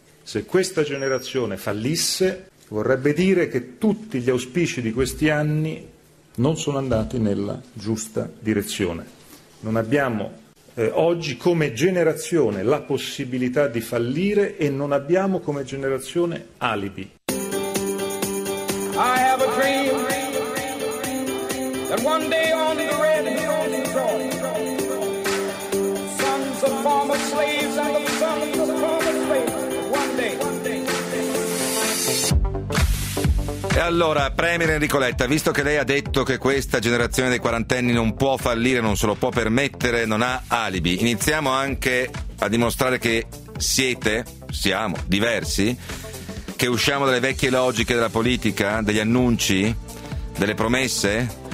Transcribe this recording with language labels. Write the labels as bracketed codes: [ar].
[it] Se questa generazione fallisse, vorrebbe dire che tutti gli auspici di questi anni non sono andati nella giusta direzione. Non abbiamo oggi come generazione la possibilità di fallire e non abbiamo come generazione alibi. [en] I have a dream that one day on the red hills of Troy, sons of former slaves and the sons of former slaves, one day. [it] E allora, Premier Enrico Letta, visto che lei ha detto che questa generazione dei quarantenni non può fallire, non se lo può permettere, non ha alibi, iniziamo anche a dimostrare che siamo diversi, che usciamo dalle vecchie logiche della politica, degli annunci, delle promesse?